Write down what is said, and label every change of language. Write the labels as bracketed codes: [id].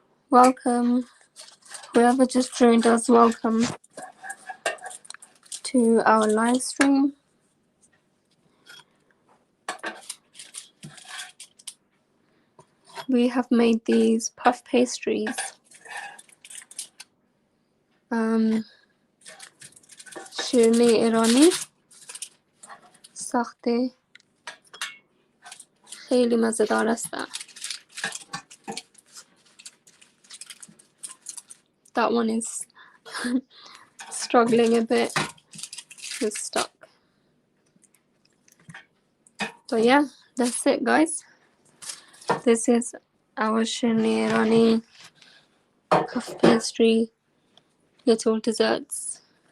[en] Welcome. Whoever just joined us, welcome to our live stream. We have made these puff pastries. [fa] شیرنی ایرانی ساخته خیلی مزه‌دار هستن. [en] That one is struggling a bit with stock. So yeah, that's it, guys. This is our Shirni Irani puff pastry little desserts.